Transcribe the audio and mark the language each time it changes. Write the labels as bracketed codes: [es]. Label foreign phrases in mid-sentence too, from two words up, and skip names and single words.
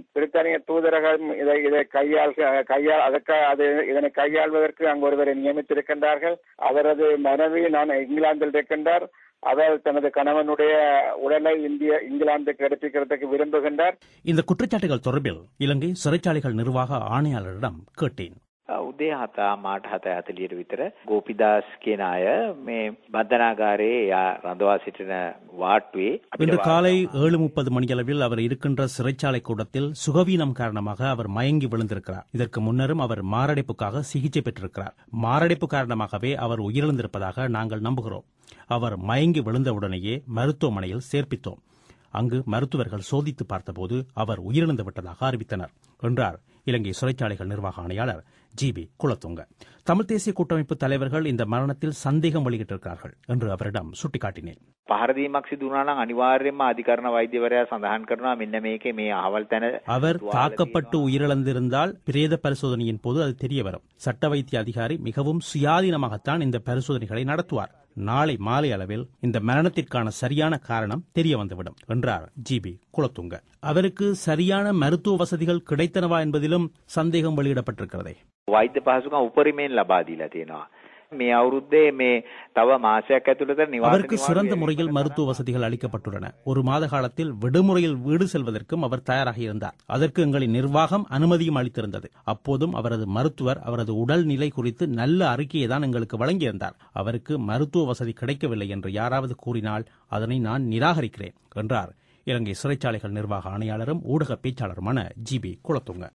[ta] பிரித்தானிய தூதரகம் இதனை கையாள்வதற்கு அங்கு ஒருவரை நியமித்திருக்கின்றார்கள். அவரது மனைவி இங்கிலாந்தில் இருக்கின்றார். அவர் தனது கணவனுடைய உடலை இங்கிலாந்துக்கு எடுத்துக்கிறதுக்கு விரும்புகின்றார். இந்த குற்றச்சாட்டுகள் தொடர்பில் இலங்கை சிறைச்சாலைகள் நிர்வாக ஆணையாளரிடம் கேட்டேன். [si] උදේ 7:40 විතර ගෝපිදාස් කියන අය මේ බන්ධනාගාරයේ රඳවා සිටින වාට්ටුවේ [ta] இன்று காலை 7:30 மணியளவில் அவர் இருக்கின்ற சிறைச்சாலை கூடத்தில் சுகவீனம் காரணமாக அவர் மயங்கி விழுந்திருக்கிறார். இதற்கு முன்னரும் அவர் மாரடைப்புக்காக சிகிச்சை பெற்றிருக்கிறார். மாரடைப்பு காரணமாகவே அவர் உயிரிழந்திருப்பதாக நாங்கள் நம்புகிறோம். அவர் மயங்கி விழுந்தவுடனேயே மருத்துவமனையில் சேர்ப்பித்தோம். அங்கு மருத்துவர்கள் சோதித்து பார்த்தபோது அவர் உயிரிழந்து விட்டதாக அறிவித்தனர் என்றார் இலங்கை சிறைச்சாலைகள் நிர்வாக ஆணையாளர் ஜி.பி. குலத்துங்க. தமிழ் தேசிய கூட்டமைப்பு தலைவர்கள் இந்த மரணத்தில் சந்தேகம் வெளியிட்டிருக்கிறார்கள் என்று அவரிடம் சுட்டிக்காட்டினேன். [si] පහර දීමක් සිදු වුණා නම් අනිවාර්යයෙන්ම අධිකරණ වෛද්‍යවරයා සඳහන් කරනවා මෙන්න මේකේ මේ අහවල් තැන [ta] அவர் தாக்கப்பட்டு உயிரிழந்திருந்தால் பிரேத பரிசோதனையின் போது அது தெரிய வரும். சட்ட வைத்திய அதிகாரி மிகவும் சுயாதீனமாகத்தான் இந்த பரிசோதனைகளை நடத்துவார். நாளை மாலை அளவில் இந்த மரணத்திற்கான சரியான காரணம் தெரிய வந்துவிடும் என்றார் ஜிபி குலத்துங்க. அவருக்கு சரியான மருத்துவ வசதிகள் கிடைத்தனவா என்பதிலும் சந்தேகம் வெளியிடப்பட்டிருக்கிறதே. [si] වෛද්‍ය පහසුකම් උපරිමයෙන් ලබා දීලා තියෙනවා. මේ අවුරුද්දේ මේ තව මාසයක් ඇතුළත [ta] அவருக்கு சிறந்த முறையில் மருத்துவ வசதிகள் அளிக்கப்பட்டுள்ளன. ஒரு மாத காலத்தில் விடுமுறையில் வீடு செல்வதற்கும் அவர் தயாராக இருந்தார். அதற்கு எங்களின் நிர்வாகம் அனுமதியும் அளித்திருந்தது. அப்போதும் அவரது மருத்துவர் அவரது உடல் நிலை குறித்து நல்ல அறிக்கையை தான் எங்களுக்கு வழங்கியிருந்தார். அவருக்கு மருத்துவ வசதி கிடைக்கவில்லை என்று யாராவது கூறினால் அதனை நான் நிராகரிக்கிறேன் என்றார் இலங்கை சிறைச்சாலைகள் நிர்வாக ஆணையாளரும் ஊடக பேச்சாளருமான ஜிபி குலத்துங்க.